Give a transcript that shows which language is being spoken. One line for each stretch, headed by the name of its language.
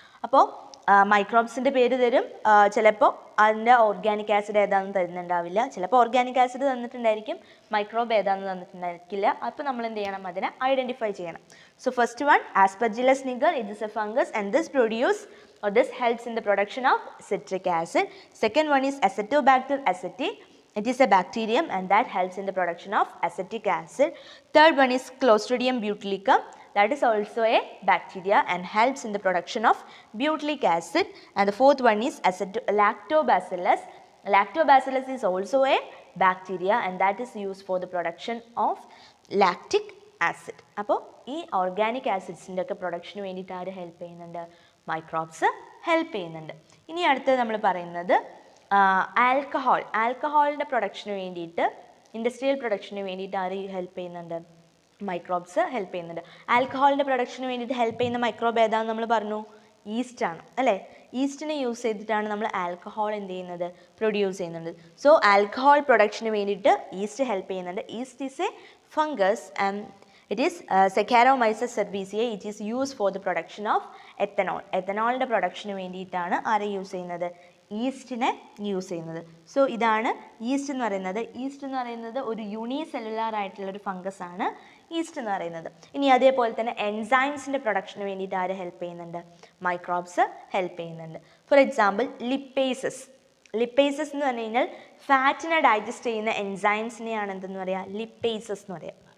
Malayalam: അപ്പോൾ മൈക്രോബ്സിൻ്റെ പേര് തരും, ചിലപ്പോൾ അതിൻ്റെ ഓർഗാനിക് ആസിഡ് ഏതാണെന്ന് തരുന്നുണ്ടാവില്ല, ചിലപ്പോൾ ഓർഗാനിക് ആസിഡ് തന്നിട്ടുണ്ടായിരിക്കും, മൈക്രോബ് ഏതാണെന്ന് തന്നിട്ടുണ്ടായിരിക്കില്ല. അപ്പോൾ നമ്മൾ എന്ത് ചെയ്യണം? അതിനെ ഐഡൻറ്റിഫൈ ചെയ്യണം.
English: So first one Aspergillus niger, it is a fungus and this produce or this helps in the production of citric acid. Second one is Acetobacter aceti. It is a bacterium and that helps in the production of acetic acid. Third one is Clostridium butylicum. That is also a bacteria and helps in the production of butylic acid. And the fourth one is Lactobacillus. Lactobacillus is also a bacteria and that is used for the production of lactic acid.
Malayalam: അപ്പോൾ ഈ organic ആസിഡ്സിൻ്റെ ഒക്കെ production വേണ്ടിയിട്ട് ആര് help ചെയ്യുന്നുണ്ട്? Microbes help ചെയ്യുന്നുണ്ട്. ഇനി അടുത്തത് നമ്മൾ പറയുന്നത് ആൽക്കഹോൾ. ആൽക്കഹോളിൻ്റെ പ്രൊഡക്ഷന് വേണ്ടിയിട്ട്, ഇൻഡസ്ട്രിയൽ പ്രൊഡക്ഷന് വേണ്ടിയിട്ട് ആര് ഹെൽപ്പ് ചെയ്യുന്നുണ്ട്? മൈക്രോബ്സ് ഹെൽപ്പ് ചെയ്യുന്നുണ്ട്. ആൽക്കഹോളിൻ്റെ പ്രൊഡക്ഷന് വേണ്ടിയിട്ട് ഹെൽപ്പ് ചെയ്യുന്ന മൈക്രോബ് ഏതാണെന്ന് നമ്മൾ പറഞ്ഞു? ഈസ്റ്റാണ് അല്ലേ? ഈസ്റ്റിനെ യൂസ് ചെയ്തിട്ടാണ് നമ്മൾ ആൽക്കഹോൾ എന്ത് ചെയ്യുന്നത്? പ്രൊഡ്യൂസ് ചെയ്യുന്നത്. സോ ആൽക്കഹോൾ പ്രൊഡക്ഷന് വേണ്ടിയിട്ട് ഈസ്റ്റ് ഹെൽപ്പ് ചെയ്യുന്നുണ്ട്.
English: Yeast is a fungus and it is Saccharomyces cerevisiae. It is used for the production of ethanol.
Malayalam: എത്തനോളിൻ്റെ production വേണ്ടിയിട്ടാണ് ആരെ യൂസ് ചെയ്യുന്നത്? ഈസ്റ്റിനെ യൂസ് ചെയ്യുന്നത്. സോ ഇതാണ് ഈസ്റ്റ് എന്ന് പറയുന്നത്. ഈസ്റ്റ് എന്ന് പറയുന്നത് ഒരു യൂണിസെല്ലുലാർ ആയിട്ടുള്ള ഒരു ഫംഗസ് ആണ് ഈസ്റ്റ് എന്ന് പറയുന്നത്. ഇനി അതേപോലെ തന്നെ എൻസൈംസിൻ്റെ പ്രൊഡക്ഷന് വേണ്ടിയിട്ട് ആര് ഹെൽപ്പ് ചെയ്യുന്നുണ്ട്? മൈക്രോബ്സ് ഹെൽപ്പ് ചെയ്യുന്നുണ്ട്. For example lipases. ലിപ്പേസസ് എന്ന് പറഞ്ഞു കഴിഞ്ഞാൽ ഫാറ്റിനെ ഡൈജസ്റ്റ് ചെയ്യുന്ന എൻസൈംസിനെയാണ് എന്തെന്ന് പറയുക? ലിപ്പേസസ് എന്ന് പറയുക.